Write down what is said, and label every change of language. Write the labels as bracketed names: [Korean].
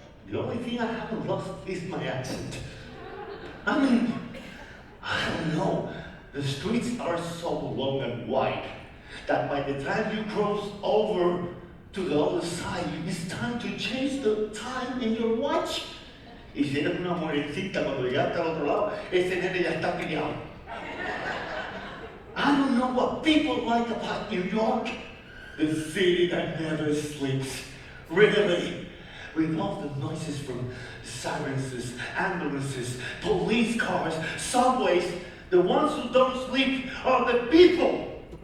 [English] The only thing I haven't lost is my accent. I mean, I don't know. The streets are so long and wide that by the time you cross over to the other side, it's time to change the time in your watch. [Spanish] Y si eres una mujercita cuando llegaste al otro lado, ese nene ya está criado. [English] I don't know what people like about New York, the city that never sleeps. Really, with all the noises from sirens, ambulances, police cars, subways, the ones who don't sleep are the people.